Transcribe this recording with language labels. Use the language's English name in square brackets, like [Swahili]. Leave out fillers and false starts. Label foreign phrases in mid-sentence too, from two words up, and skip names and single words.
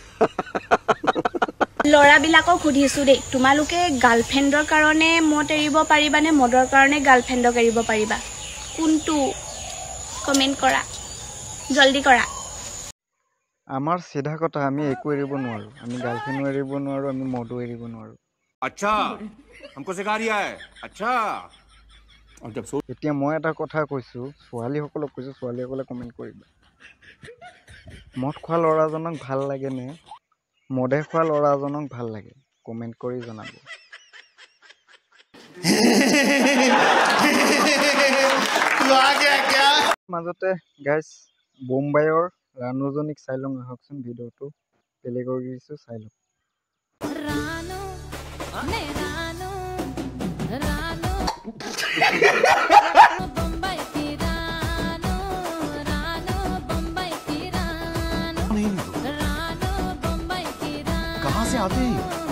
[Assamese] লৰাবিলাকক সুধিছো দেই তোমালোকে গাৰ্লফ্ৰেণ্ডৰ কাৰণে মত এৰিব পাৰিবা নে মদৰ কাৰণে গাৰ্লফ্ৰেণ্ডক এৰিব পাৰিবা কোনটো কমেন্ট কৰা জলদি কৰা আমাৰ সিধা কথা আমি একো এৰিব নোৱাৰো আমি গাৰ্লফ্ৰেণ্ডো এৰিব নোৱাৰো আমি মদো এৰিব নোৱাৰো [Hindi] अच्छा हमको सिखा रिया है अच्छा और जब [Assamese] এতিয়া মই এটা কথা কৈছো ছোৱালীসকলক কৈছো ছোৱালীসকলে কমেন্ট কৰিবা মদ খোৱা ল'ৰাজনক ভাল লাগে নে মদে খোৱা ল'ৰাজনক ভাল লাগে কমেন্ট কৰি জনাব [Hindi] तू आ गया क्या [Assamese] মাজতে গাইস বোম্বাইৰ ৰানুজনিক চাই লং আহকচোন ভিডিওটো প্লে কৰি দিছো চাই লওক [Hindi] कहाँ से आते हैं